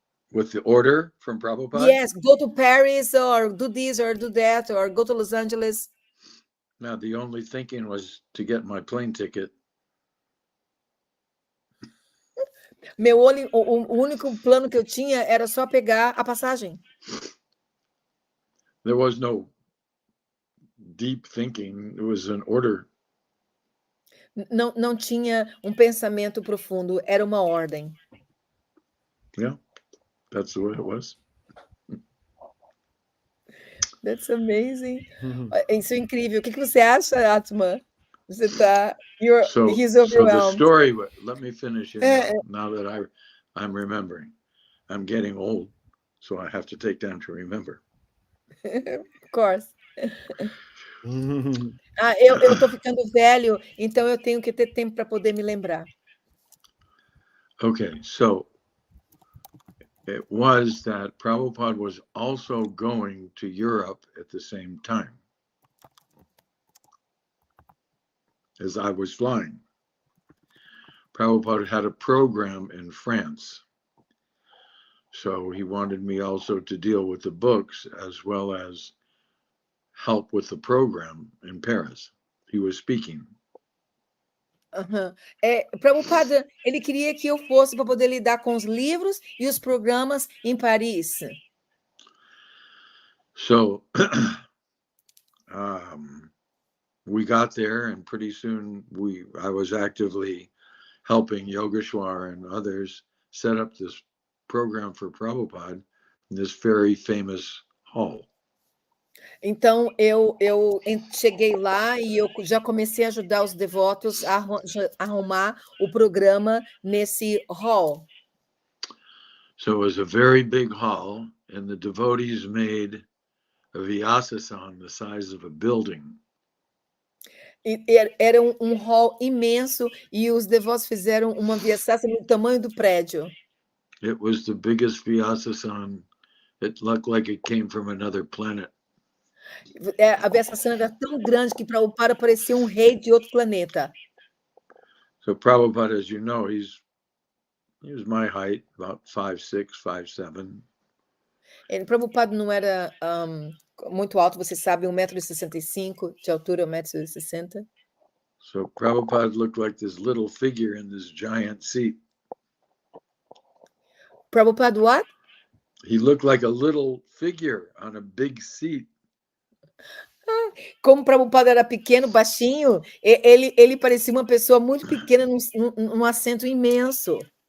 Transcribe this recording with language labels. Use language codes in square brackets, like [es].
[en] With the order from Prabhupada? Yes, go to Paris, or do this, or do that, or go to Los Angeles. Now, the only thinking was to get my plane ticket. [pt] O único plano que eu tinha era só pegar a passagem. [en] There was no deep thinking. It was an order. [pt] Não tinha um pensamento profundo, era uma ordem. [en] Yeah, that's the way it was. That's amazing. [pt] Isso é incrível. O que você acha, Atman? Você está... [en] He's So the overwhelmed. story, let me finish here now that I'm remembering. I'm getting old, so I have to take time to remember. Of course. [pt] Eu estou ficando velho, então eu tenho que ter tempo para poder me lembrar. [en] Okay, so it was that Prabhupada was also going to Europe at the same time as I was flying. Prabhupada had a program in France, so he wanted me also to deal with the books as well as help with the program in Paris. He was speaking. [pt] Prabhupada, ele queria que eu fosse para poder lidar com os livros e os programas em Paris. [en] So we got there, and pretty soon I was actively helping Yogeshwar and others set up this program for Prabhupada in this very famous hall. [pt] Então, eu cheguei lá e eu já comecei a ajudar os devotos a arrumar o programa nesse hall. [en] So it was a very big hall, and the devotees made a vyasasana the size of a building. [pt] Era um hall imenso e os devotos fizeram uma vyasasana no tamanho do prédio. [en] It was the biggest vyasasana. It looked like it came from another planet. [pt] A vyasasana era tão grande que Prabhupada parecia um rei de outro planeta. [en] So Prabhupada, as you know, he was my height, about 5'6", 5'7". [pt] Prabhupada não era muito alto, você sabe, 1,65 m de altura, 1,60 m. [en] So Prabhupada looked like this little figure in this giant seat. Prabhupada what? He looked like a little figure on a big seat. [pt] Como Prabhupada era pequeno, baixinho, ele parecia uma pessoa muito pequena num assento imenso.